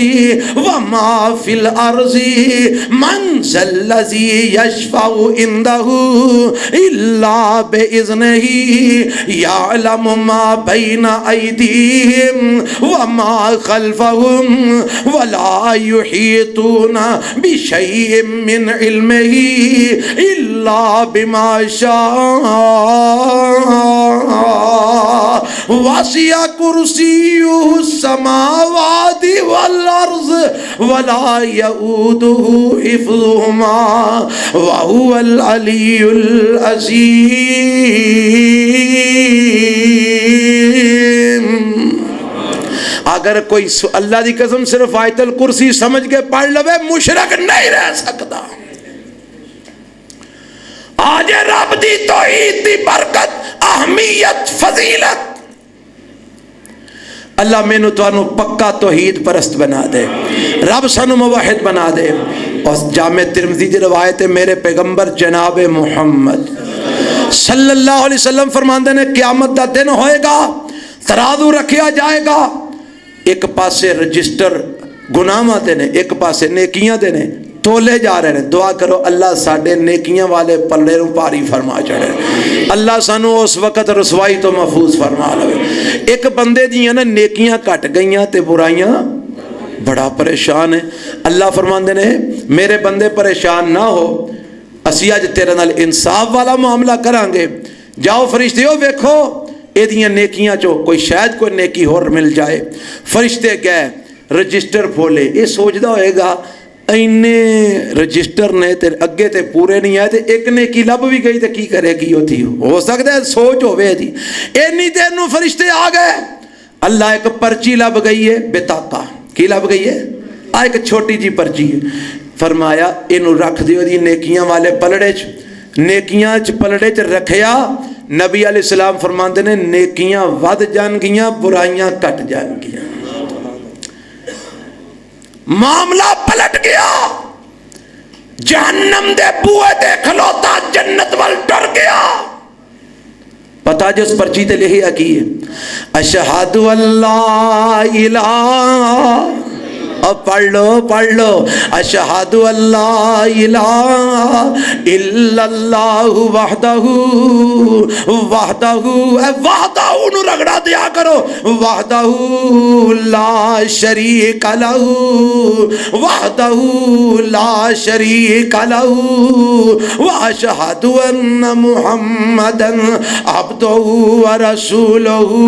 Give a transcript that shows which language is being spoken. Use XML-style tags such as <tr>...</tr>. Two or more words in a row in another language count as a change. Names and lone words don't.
<ar>وما فی الارض من ذا الذی یشفع عنده الا باذنہ یعلم ما بین ایدیہم وما خلفهم ولا یحیطون بشیء من علمہ الا بما شاء وسع کرسیہ السماوات والارض ولا یؤودہ حفظہما وہو العلی العظیم۔</ar> <pa>اگر کوئی اللہ دی قسم صرف آیت الکرسی سمجھ کے پڑھ لوے مشرک نہیں رہ سکتا۔ آج رب دی توحید دی برکت، اہمیت، فضیلت، اللہ مینو توانو پکا توحید پرست بنا دے، رب سانو موحد بنا دے۔ اور جامع ترمذی دی روایت ہے، میرے پیغمبر جناب محمد</pa> <ar>صلی اللہ علیہ وسلم</ar> <pa>فرماندے نے قیامت دا دن ہوئے گا، ترازو رکھیا جائے گا، ایک پاسے رجسٹر گناہاں دے نے، ایک پاسے نیکیاں دے نے،</pa> <ur>تولے جا رہے ہیں۔</ur> <pa>دعا کرو اللہ ساڈے نیکیاں والے پلے نوں پاری فرما چڑھے، اللہ سانو اس وقت رسوائی تو محفوظ فرما لے۔ ایک بندے دیاں نا نیکیاں کٹ گئیاں تے برائیاں بڑا پریشان ہے۔ اللہ فرماندے نے میرے بندے پریشان نہ ہو، اسی اج تیرے نال انصاف والا معاملہ کران گے، جاؤ فرشتیو ویکھو ایدیاں نیکیاں چو کوئی شاید کوئی نیکی ہور مل جائے۔ فرشتے گئے رجسٹر کھولے، یہ سوچدا ہوئے گا اینے رجسٹر نے تے اگے تے پورے نہیں آئے تے ایک نیکی لب بھی گئی تے کی کرے گی ہوتی ہو سکتا ہے سوچ ہوئے دی۔ اینی دیر نو فرشتے آ گئے، اللہ ایک پرچی لب گئی ہے بطاقہ، کی لب گئی ہے؟ ایک چھوٹی جی پرچی ہے، فرمایا اینو رکھ دیو دی نیکیاں والے پلڑے چ، نیکیاں چ پلڑے چ رکھیا۔ نبی</pa> <ar>علیہ السلام</ar> <pa>فرماندے نے نیکیاں ود جان گیاں، برائیاں کٹ جان گیاں۔ معاملہ پلٹ گیا، جہنم دے بوئے دے کھلوتا جنت وال ڈر گیا۔ پتہ جس پرچی تے لکھیا کی ہے،</pa> <ar>اشہد اللہ الہ،</ar> <ur>اب پڑھ لو،</ur> <ar>اشہد اللہ الہ الا اللہ وحدہ</ar> <pa>نو رگڑا دیا کرو،</pa> <ar>وحدہ لا شریک لہ، وحدہ لا شریک لہ، واشہد ان محمدا عبدہ ورسولہ۔</ar>